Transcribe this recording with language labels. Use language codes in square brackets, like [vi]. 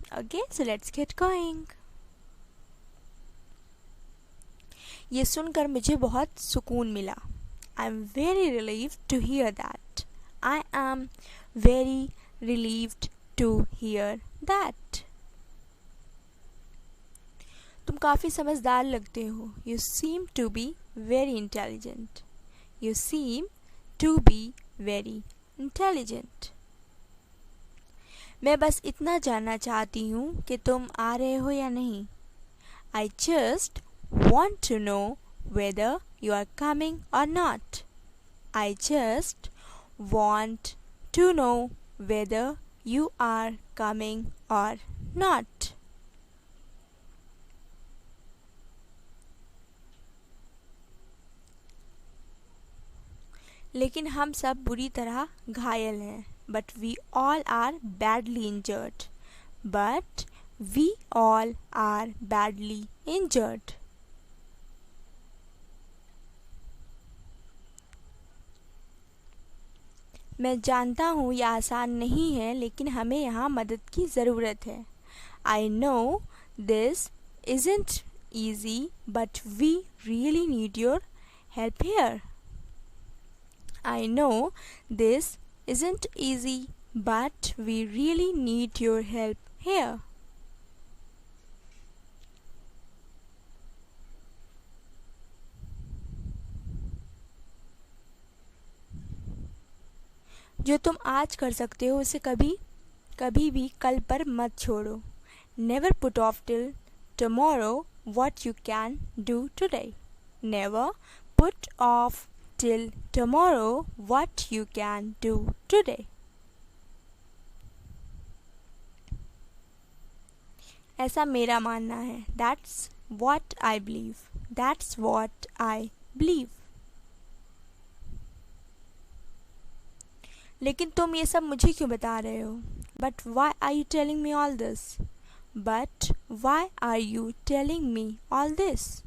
[en] Okay, so let's get going. [hi] ये सुनकर मुझे बहुत सुकून मिला. [en] I am very relieved to hear that. I am very relieved to hear that. [hi] तुम काफ़ी समझदार लगते हो. [en] You seem to be very intelligent. You seem to be very intelligent. [hi] मैं बस इतना जानना चाहती हूँ कि तुम आ रहे हो या नहीं. [en] I just want to know whether you are coming or not. I just want to know whether you are coming or not. [hi] लेकिन हम सब बुरी तरह घायल हैं. [en] But we all are badly injured. But we all are badly injured. [hi] मैं जानता हूँ यह आसान नहीं है, लेकिन हमें यहाँ मदद की ज़रूरत है. [en] I know this isn't easy, but we really need your help here. I know this isn't easy, but we really need your help here. [hi] जो तुम आज कर सकते हो उसे कभी भी कल पर मत छोड़ो. [en] Never put off till tomorrow what you can do today. Never put off till tomorrow what you can do today. [hi] ऐसा मेरा मानना है. [en] That's what I believe. That's what I believe. [hi] लेकिन तुम ये सब मुझे क्यों बता रहे हो? [en] But why are you telling me all this? But why are you telling me all this?